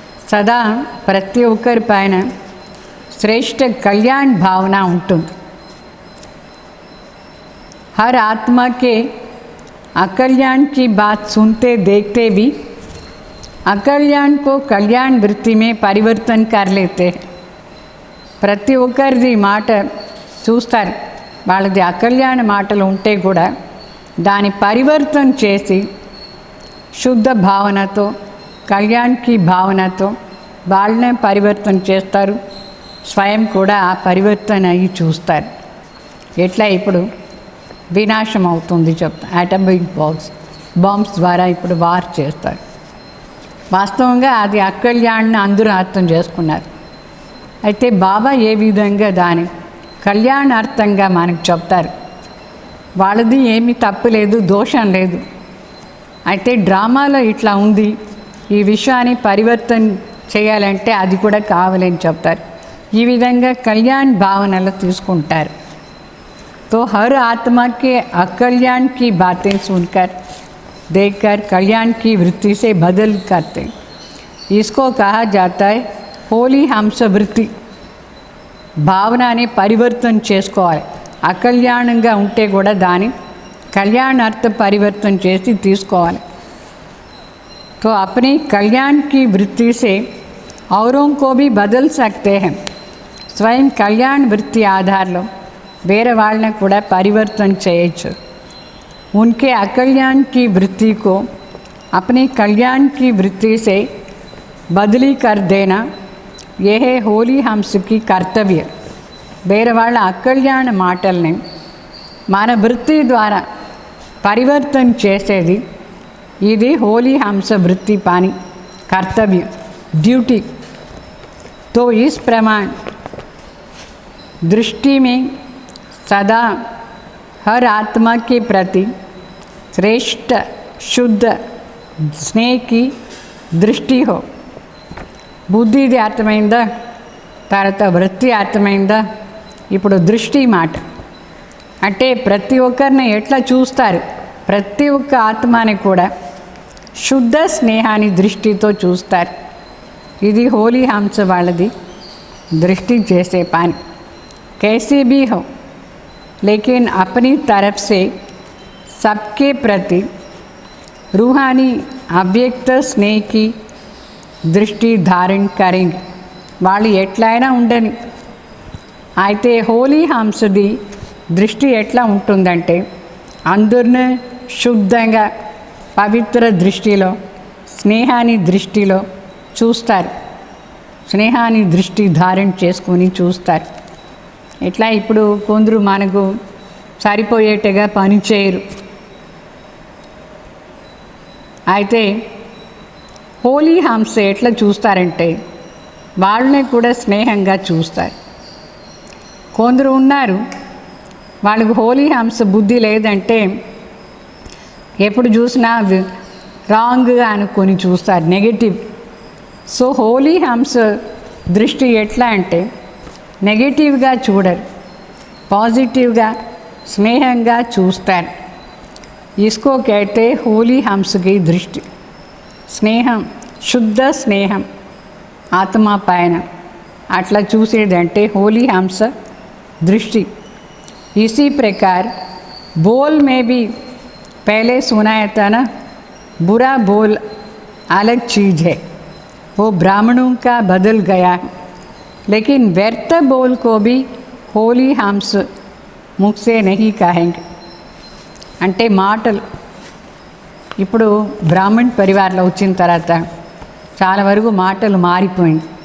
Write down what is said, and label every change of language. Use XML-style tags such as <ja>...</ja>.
<te>సదా ప్రతి ఒక్కరి పైన శ్రేష్ఠ కళ్యాణ్ భావన ఉంటుంది.</te> <hi>हर आत्मा के अकल्याण की बात सुनते देखते भी अकल्याण को कल्याण वृत्ति में परिवर्तन कर लेते हैं.</hi> <te>ప్రతి ఒక్కరిది మాట చూస్తారు, వాళ్ళది అకల్యాణ మాటలు ఉంటే కూడా దాని పరివర్తన చేసి శుద్ధ భావనతో కళ్యాణ్కి భావనతో వాళ్ళనే పరివర్తన చేస్తారు. స్వయం కూడా ఆ పరివర్తన అయ్యి చూస్తారు. ఎట్లా ఇప్పుడు వినాశం అవుతుంది చెప్తా, అటామిక్ బాంబ్స్ ద్వారా ఇప్పుడు వార్ చేస్తారు. వాస్తవంగా అది అకల్యాణ్ని అందరూ అర్థం చేసుకున్నారు. అయితే బాబా ఏ విధంగా దాని కళ్యాణార్థంగా మనకు చెప్తారు. వాళ్ళది ఏమీ తప్పు లేదు, దోషం లేదు. అయితే డ్రామాలో ఇట్లా ఉంది, ఈ విషయాన్ని పరివర్తన చేయాలంటే అది కూడా కావాలని చెప్తారు. ఈ విధంగా కళ్యాణ్ భావనలు తీసుకుంటారు.</te> <hi>तो हर आत्मा के अकल्याण की बातें सुनकर देखकर कल्याण की वृत्ति से बदल करते, इसको कहा जाता है होली हंस वृत्ति.</hi> <te>భావనని పరివర్తన చేసుకోవాలి. అకల్యాణంగా ఉంటే కూడా దాని కళ్యాణార్థ పరివర్తన చేసి తీసుకోవాలి.</te> <hi>तो अपनी कल्याण की वृत्ति से औरों को भी बदल सकते हैं.</hi> <te>స్వయం కళ్యాణ వృత్తి ఆధారంలో వేరే వాళ్ళని కూడా పరివర్తన చేయొచ్చు.</te> <hi>उनके अकल्याण की वृत्ति को अपनी कल्याण की वृत्ति से बदली कर देना, यह है होली हंस की कर्तव्य.</hi> <te>వేరే వాళ్ళ అకల్యాణ మాటల్ని మన వృత్తి ద్వారా పరివర్తన చేసేది ఇది</te> <hi>होली हंस वृत्ति पानी कर्तव्य ड्यूटी. तो इस प्रमाण दृष्टि में सदा हर आत्मा के प्रति श्रेष्ठ शुद्ध स्नेह की दृष्टि हो.</hi> <te>బుద్ధిది అర్థమైందా, తర్వాత వృత్తి అర్థమైందా, ఇప్పుడు దృష్టి మాట అంటే ప్రతి ఒక్కరిని ఎట్లా చూస్తారు, ప్రతి ఒక్క ఆత్మని కూడా శుద్ధ స్నేహాన్ని దృష్టితో చూస్తారు. ఇది హోలీ హంస వాళ్ళది దృష్టి చేసే పని.</te> <hi>कैसे भी हो लेकिन अपनी तरफ से सबके प्रति रूहानी अव्यक्त स्नेह की दृष्टि धारण करेंगे.</hi> <te>వాళ్ళు ఎట్లయినా ఉండని. అయితే హోలీ హంసది దృష్టి ఎట్లా ఉంటుందంటే అందరినీ శుద్ధంగా పవిత్ర దృష్టిలో స్నేహాన్ని దృష్టిలో చూస్తారు. స్నేహాన్ని దృష్టి ధారణ చేసుకొని చూస్తారు. ఎట్లా ఇప్పుడు కొందరు మనకు సరిపోయేట్టుగా పని చేయరు. అయితే హోలీ హంస ఎట్లా చూస్తారంటే వాళ్ళని కూడా స్నేహంగా చూస్తారు. కొందరు ఉన్నారు వాళ్ళకు హోలీ హంస బుద్ధి లేదంటే ఎప్పుడు చూసినా రాంగ్గా అనుకొని చూస్తారు, నెగటివ్. సో హోలీ హంస దృష్టి ఎట్లా అంటే నెగటివ్గా చూడరు, పాజిటివ్గా స్నేహంగా చూస్తారు.</te> <hi>इसको कहते होली हंस की दृष्टि.</hi> <te>స్నేహం, శుద్ధ స్నేహం ఆత్మ పైన అట్లా చూసేదంటే</te> <hi>होली हंस दृष्टि. इसी प्रकार बोल में भी पहले सुनाया था ना, बुरा बोल अलग चीज़ है, वो ब्राह्मणों का बदल गया है. लेकिन व्यर्थ बोल को भी होली हंस मुख से नहीं कहेंगे.</hi> <te>అంటే మాటలు ఇప్పుడు బ్రాహ్మణ్ పరివారంలో వచ్చిన తర్వాత చాలా వరకు మాటలు మారిపోయింది.</te>